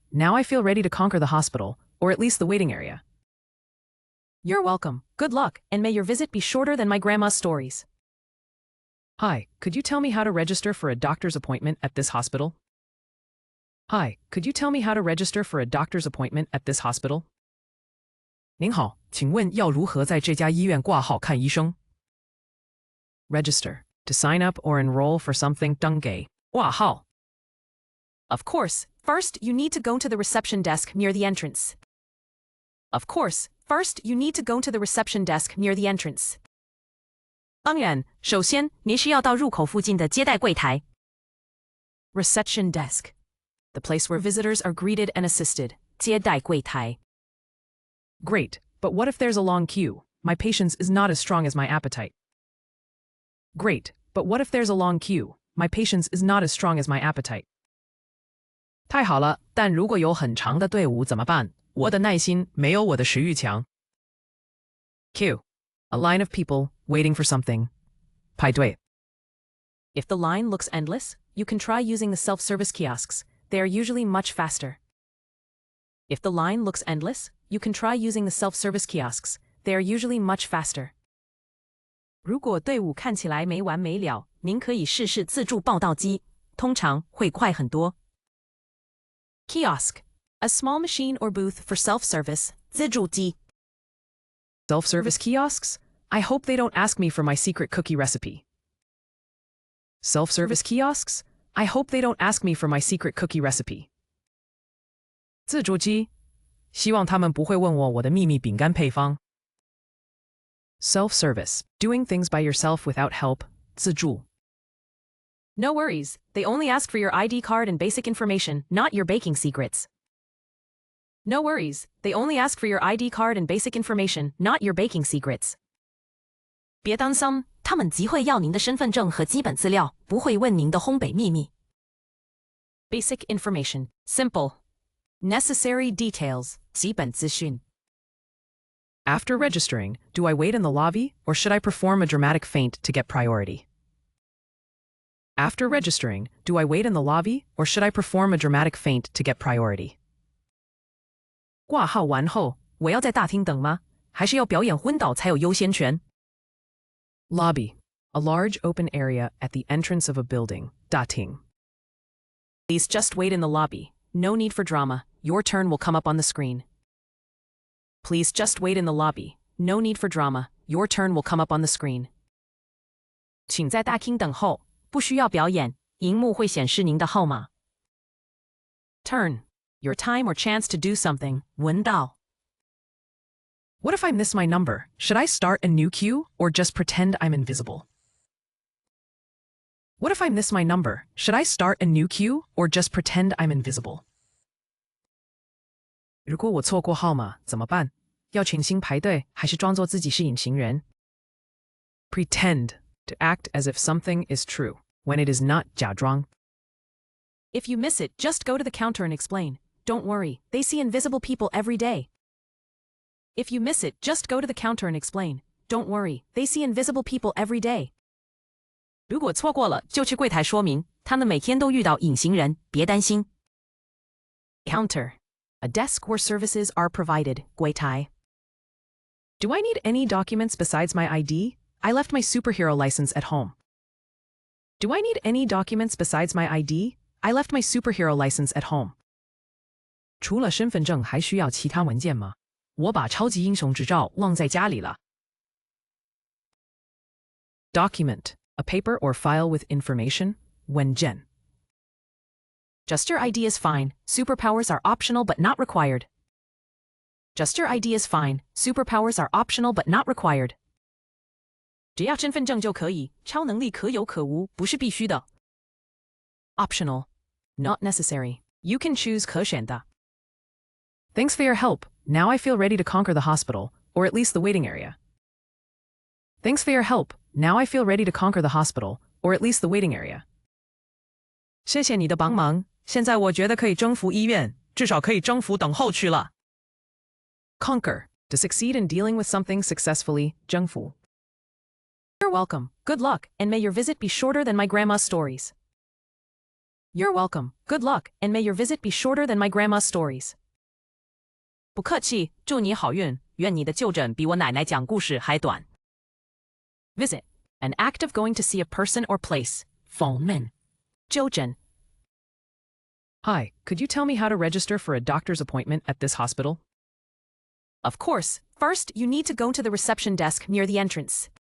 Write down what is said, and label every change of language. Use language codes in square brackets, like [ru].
[en] Now I feel ready to conquer the hospital, or at least the waiting area. You're welcome. Good luck, and may your visit be shorter than my grandma's stories. Hi, could you tell me how to register for a doctor's appointment at this hospital? Hi, could you tell me how to register for a doctor's appointment at this hospital? [zh] 您好，请问要如何在这家医院挂号看医生? [en] Register. To sign up or enroll for something. [zh] 登记.挂号. [en] Of course. First, you need to go to the reception desk near the entrance. Of course. First, you need to go to the reception desk near the entrance. [zh] 当然，首先你需要到入口附近的接待柜台。 [en] Reception desk. The place where visitors are greeted and assisted. [zh] 接待柜台. [en] Great, but what if there's a long queue? My patience is not as strong as my appetite. Great, but what if there's a long queue? My patience is not as strong as my appetite. [zh] 太好了，但如果有很长的队伍怎么办？我的耐心没有我的食欲强。 [en] Queue. A line of people waiting for something. [zh] 排队. [en] If the line looks endless, you can try using the self-service kiosks. They are usually much faster. If the line looks endless, you can try using the self-service kiosks. They are usually much faster. [zh] 如果队伍看起来没完没了，您可以试试自助报到机，通常会快很多。 [en] Kiosk. A small machine or booth for self-service. [zh] 自助机. [en] Self-service kiosks? I hope they don't ask me for my secret cookie recipe. Self-service kiosks? I hope they don't ask me for my secret cookie recipe. [zh] 自助机? 希望他们不会问我的秘密饼干配方。 [en] Self-service. Doing things by yourself without help. [zh] 自助. [en] No worries. They only ask for your ID card and basic information, not your baking secrets. No worries. They only ask for your ID card and basic information, not your baking secrets. [zh] 别担心，他们只会要您的身份证和基本资料，不会问您的烘焙秘密。 [en] Basic information. Simple. Necessary details. 基本资讯。 After registering, do I wait in the lobby, or should I perform a dramatic feint to get priority? After registering, do I wait in the lobby, or should I perform a dramatic feint to get priority? [zh] 挂号完后，我要在大厅等吗？还是要表演昏倒才有优先权？ [en] Lobby. A large open area at the entrance of a building. [zh] 大厅. [en] Please just wait in the lobby. No need for drama. Your turn will come up on the screen. Please just wait in the lobby. No need for drama. Your turn will come up on the screen. [zh] 请在大厅等候，不需要表演，荧幕会显示您的号码。 [en] Turn. Your time or chance to do something. [zh] 闻到。 [en] What if I miss my number? Should I start a new queue, or just pretend I'm invisible? What if I miss my number? Should I start a new queue, or just pretend I'm invisible? [zh] 如果我错过号码怎么办？要重新排队，还是装作自己是隐形人？ Pretend. [en] to act as if something is true, when it is not 假装. If you miss it, just go to the counter and explain. Don't worry, they see invisible people every day. If you miss it, just go to the counter and explain. Don't worry, they see invisible people every day. [zh] 如果错过了，就去柜台说明，他们每天都遇到隐形人，别担心。 [en] Counter. A desk where services are provided, 柜台. Do I need any documents besides my ID? I left my superhero license at home. Do I need any documents besides my ID? I left my superhero license at home. [zh] 除了身份证还需要其他文件吗？我把超级英雄执照忘在家里了。 [en] Document. A paper or file with information, 文件. Just your ID is fine. Superpowers are optional but not required. Just your ID is fine. Superpowers are optional but not required. [zh] 只要身份证就可以，超能力可有可无，不是必须的。 [en] Optional. Not necessary. You can choose 可选的。 Thanks for your help. Now I feel ready to conquer the hospital, or at least the waiting area. Thanks for your help. Now I feel ready to conquer the hospital, or at least the waiting area. [zh] 谢谢你的帮忙，现在我觉得可以征服医院，至少可以征服等候区了。 [en] Conquer. To succeed in dealing with something successfully, 征服. You're welcome. Good luck, and may your visit be shorter than my grandma's stories. You're welcome. Good luck, and may your visit be shorter than my grandma's stories. [zh] 不客气，祝你好运，愿你的就诊比我奶奶讲故事还短。 [en] Visit. An act of going to see a person or place. [zh] 访问。就诊。 [en] Hi, could you tell me how to register for a doctor's appointment at this hospital? Of course. First, you need to go to the reception desk near the entrance.